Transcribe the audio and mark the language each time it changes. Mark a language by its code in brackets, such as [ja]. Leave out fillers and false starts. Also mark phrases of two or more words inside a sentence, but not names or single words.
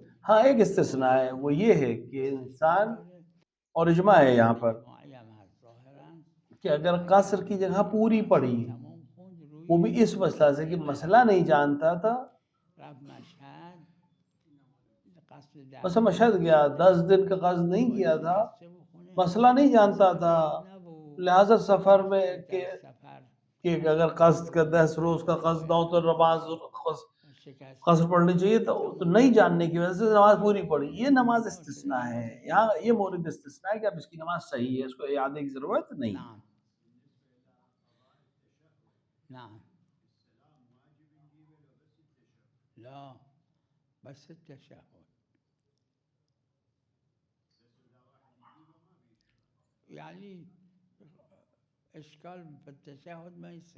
[ur] ہاں ایک استثنا ہے وہ یہ ہے کہ انسان اور اجماع ہے یہاں پر کہ اگر قصر کی جگہ پوری پڑھی وہ بھی اس مسئلہ سے کہ مسئلہ نہیں جانتا تھا، مشہد گیا 10 دن کا قصد نہیں کیا تھا، مسئلہ نہیں جانتا تھا لہذا سفر میں [fa] در سفر [ur] کہ اگر قصد کا 10 روز کا قصد ہو تو نماز [fa] شکست [ur] قصر پڑھنی چاہیے، تو نہیں جاننے کی وجہ سے نماز پوری پڑھی. یہ نماز استثنا ہے، یہاں یہ مورد استثنا ہے کہ اب اس کی نماز صحیح ہے، اس کو یاد کی ضرورت نہیں. [ar] نعم نعم لا بس التشهد يعني إشكال في التشهد ما يصير.